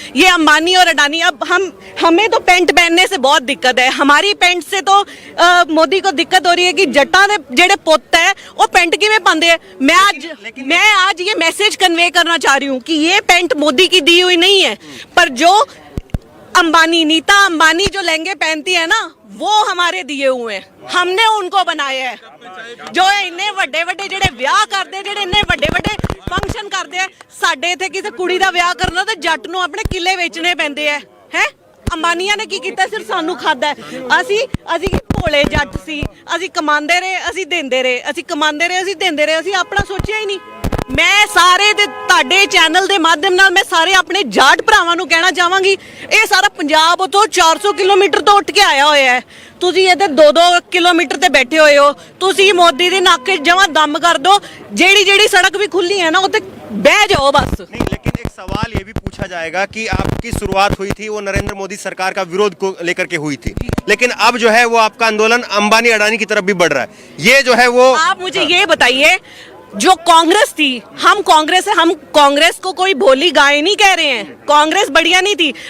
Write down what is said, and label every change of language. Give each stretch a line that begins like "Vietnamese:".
Hindi: ये अंबानी और अडानी। अब हमें तो पेंट पहनने से बहुत दिक्कत है, हमारी पेंट से तो मोदी को दिक्कत हो रही है कि
Punjabi: जट्टा ने जेड़े पुत है वो पेंट किवें पांदे है।
Hindi: मैं आज ये मैसेज कन्वे करना चाह रही हूँ कि ये पेंट मोदी की दी हुई नहीं है, पर जो अंबानी, नीता अंबानी जो लहंगे पहनती है ना, वो हमारे दिए हुए हैं, हमने उनको बनाया है।
Punjabi: जो इन्ने ਵੱਡੇ ਵੱਡੇ ਜਿਹੜੇ ਵਿਆਹ ਕਰਦੇ, ਜਿਹੜੇ ਇੰਨੇ ਵੱਡੇ ਵੱਡੇ ਫੰਕਸ਼ਨ ਕਰਦੇ ਆ, ਸਾਡੇ ਇੱਥੇ ਕਿਸੇ ਕੁੜੀ ਦਾ ਵਿਆਹ ਕਰਨਾ ਤੇ ਜੱਟ ਨੂੰ ਆਪਣੇ ਕਿੱਲੇ ਵੇਚਣੇ ਪੈਂਦੇ ਆ। ਹੈ ਅੰਬਾਨੀਆਂ ਨੇ ਕੀ ਕੀਤਾ, ਸਿਰਫ ਸਾਨੂੰ ਖਾਦਾ ਹੈ। ਅਸੀਂ ਭੋਲੇ ਜੱਟ ਸੀ, ਅਸੀਂ ਕਮਾਉਂਦੇ ਰਹੇ, ਅਸੀਂ ਦਿੰਦੇ ਰਹੇ, ਅਸੀਂ ਕਮਾਉਂਦੇ ਰਹੇ, ਅਸੀਂ ਦਿੰਦੇ ਰਹੇ, ਅਸੀਂ ਆਪਣਾ ਸੋਚਿਆ ਹੀ ਨਹੀਂ। ਮੈਂ ਸਾਰੇ ਦੇ ਤੁਹਾਡੇ ਚੈਨਲ ਦੇ ਮਾਧਿਅਮ ਨਾਲ ਮੈਂ ਸਾਰੇ ਆਪਣੇ ਜਾਟ ਭਰਾਵਾਂ ਨੂੰ ਕਹਿਣਾ ਚਾਹਾਂਗੀ, ਇਹ ਸਾਰਾ ਪੰਜਾਬ ਤੋਂ 400 ਕਿਲੋਮੀਟਰ ਤੋਂ ਉੱਠ ਕੇ ਆਇਆ ਹੋਇਆ ਹੈ। ਤੁਸੀਂ ਇੱਧਰ 2-2 ਕਿਲੋਮੀਟਰ ਤੇ ਬੈਠੇ ਹੋਏ ਹੋ। ਤੁਸੀਂ ਮੋਦੀ ਦੇ ਨੱਕ 'ਚ ਜਮਾਂ ਦਮ ਕਰ ਦੋ, ਜਿਹੜੀ
Hindi: सड़क भी खुली है ना
Punjabi: उते बह जाओ बस।
Hindi: नहीं, लेकिन एक सवाल ये भी पूछा जाएगा कि आपकी शुरुआत हुई थी वो नरेंद्र मोदी सरकार का विरोध को लेकर के हुई थी, लेकिन अब जो है वो आपका आंदोलन अंबानी अडानी की तरफ भी बढ़ रहा है। ये जो है वो आप मुझे ये बताइए, जो कांग्रेस थी, हम कांग्रेस है, हम कांग्रेस को कोई भोली गाय नहीं कह रहे हैं, कांग्रेस बढ़िया नहीं थी।